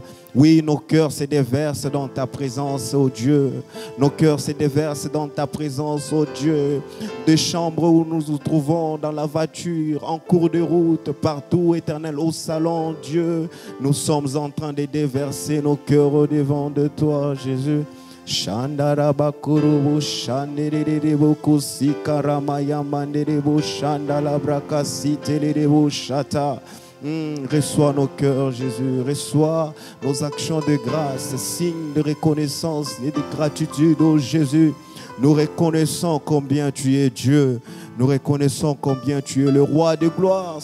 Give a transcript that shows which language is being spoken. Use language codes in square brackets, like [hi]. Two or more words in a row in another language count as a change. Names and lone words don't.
[fr] Oui, nos cœurs se déversent dans ta présence, ô Dieu. Nos cœurs se déversent dans ta présence, ô Dieu. Des chambres où nous nous trouvons, dans la voiture, en cours de route, partout, éternel, au salon, Dieu. Nous sommes en train de déverser nos cœurs au devant de toi, Jésus. Shandarabakurubu shanderebu kusikaramaya manderebu shandalabrakasiterebu shata. Reçois nos cœurs, Jésus. Reçois nos actions de grâce, signes de reconnaissance et de gratitude, oh Jésus. Nous reconnaissons combien tu es Dieu. Nous reconnaissons combien tu es le roi de gloire.